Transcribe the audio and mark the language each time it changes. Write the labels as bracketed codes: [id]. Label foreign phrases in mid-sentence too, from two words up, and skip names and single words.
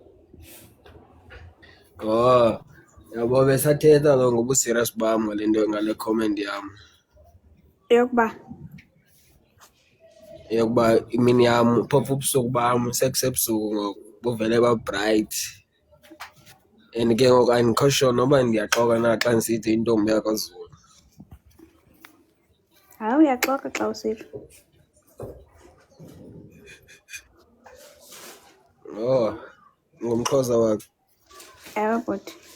[xh] Oh. Yabo besathetha lo ngoba serious bami ngale ngale comment yami. Yokuba imini yami uphopha ubusuku bami sekusebusuku ngoku buvele ba bright. And ke ngoku andikho sure noba ndiyaxoka na xa ndisithi intombi yakwaZulu. Hayi uyaxoka xa usitsho. Oh, ngumXhosa wakho. Ewe bhuti.